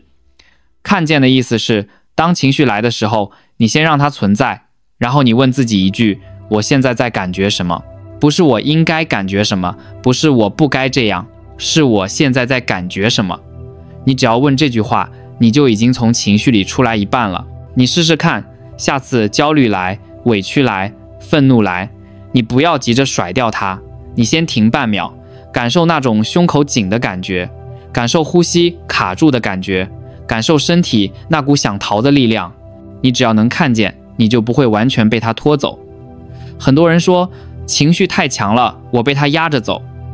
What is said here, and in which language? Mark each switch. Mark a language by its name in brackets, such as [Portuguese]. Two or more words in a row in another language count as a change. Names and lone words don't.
[Chinese] 看見的意思是，當情緒來的時候，你先讓它存在，然後你問自己一句：我現在在感覺什麼？不是我應該感覺什麼，不是我不該這樣，是我現在在感覺什麼？你只要問這句話，你就已經從情緒裡出來一半了。你試試看，下次焦慮來、委屈來、憤怒來，你不要急着甩掉它，你先停半秒，感受那種胸口緊的感覺，感受呼吸卡住的感覺，感受身體那股想逃的力量。你只要能看見，你就不会完全被它拖走。很多人說情緒太強了，我被它壓着走。